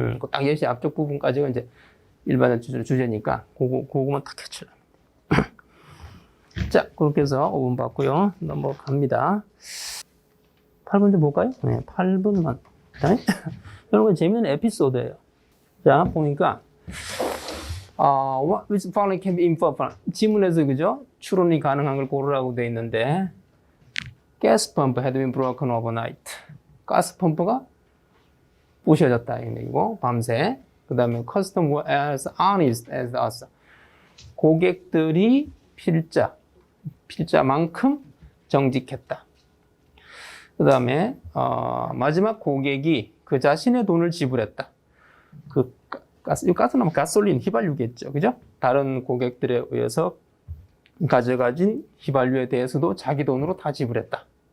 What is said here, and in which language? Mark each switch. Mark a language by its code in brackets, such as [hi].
[ko] 딱 예시 앞쪽 부분까지가 이제 일반적 주제니까 그거만 딱 해치려면 돼. 자, 그렇게 해서 5분 봤고요. 넘어갑니다. 8분 좀 볼까요? 네, 8분만. 여러분 재밌는 에피소드예요. 자, 보니까 [en] which following can be inferred from [ko] 지문에서 그죠? 추론이 가능한 걸 고르라고 돼 있는데 [en] gas pump had been broken overnight. [ko] 가스 펌프가 부셔졌다 이거 밤새. [en] 그다음에 custom were as honest as us. [ko] 고객들이 필자만큼 정직했다. 그다음에 마지막 고객이 그 자신의 돈을 지불했다. 그 가스는 가솔린 휘발유겠죠, 그죠? 다른 고객들에 의해서 가져가진 휘발유에 대해서도 자기 돈으로 다 지불했다.